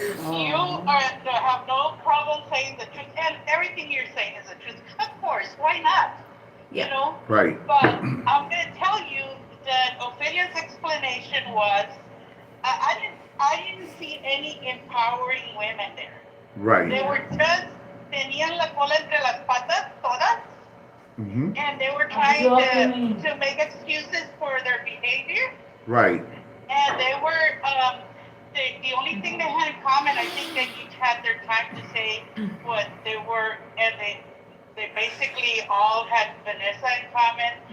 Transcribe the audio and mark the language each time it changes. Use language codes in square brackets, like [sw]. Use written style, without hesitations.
[en] You have no problem saying the truth, and everything you're saying is the truth. Of course, why not? Yeah. You know? Right. But I'm going to tell you that Ophelia's explanation was, I didn't see any empowering women there. Right. They were just, [es] tenían la cola entre las patas, todas. [en] Mm-hmm. And they were trying to make excuses for their behavior. Right. And they were, the only thing they had in common, I think they each had their time to say what they were, and they basically all had Vanessa in common.